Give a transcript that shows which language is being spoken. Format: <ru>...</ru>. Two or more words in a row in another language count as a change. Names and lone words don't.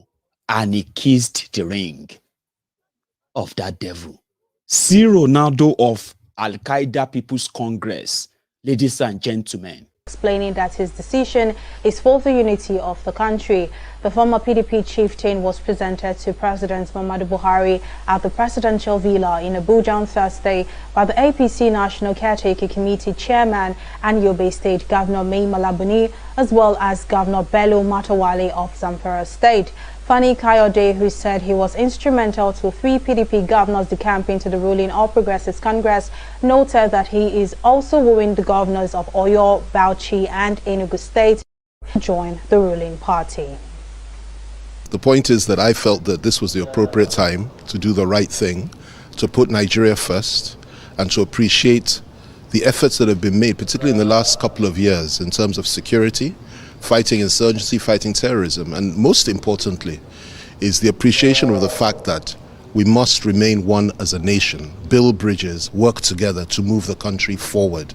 <en>And he kissed the ring of that devil. See Ronaldo of Al-Qaeda People's Congress, ladies and gentlemen. Explaining that his decision is for the unity of the country. The former PDP chieftain was presented to President Muhammadu Buhari at the presidential villa in Abuja on Thursday by the APC National Caretaker Committee Chairman and Yobe State Governor Mai Malabuni, as well as Governor Bello Matawale of Zamfara State. Fani Kayode, who said he was instrumental to 3 PDP governors decamping to the ruling All Progressives Congress, noted that he is also wooing the governors of Oyo, Bauchi and Enugu State to join the ruling party. The point is that I felt that this was the appropriate time to do the right thing, to put Nigeria first, and to appreciate the efforts that have been made, particularly in the last couple of years, in terms of security, fighting insurgency, fighting terrorism, and most importantly is the appreciation of the fact that we must remain one as a nation, build bridges, work together to move the country forward.</en>